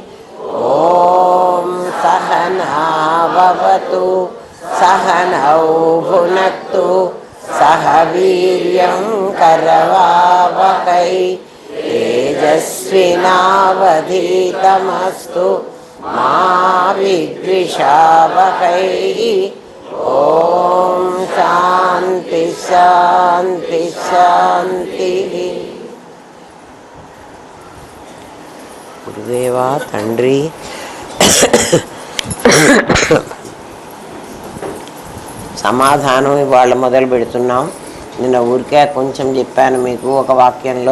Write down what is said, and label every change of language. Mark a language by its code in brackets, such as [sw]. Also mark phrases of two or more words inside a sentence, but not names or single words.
[sa] ॐ सहनाववतु सहनौ भुनक्तु सह वीर्यं करवावहै तेजस्विनावधीतमस्तु मा विद्विषावहै। ओम शांति शांति शांति। [te] గురుదేవా తండ్రి, సమాధానం ఇవాళ మొదలు పెడుతున్నాం. నిన్న ఊరికే కొంచెం చెప్పాను మీకు ఒక వాక్యంలో.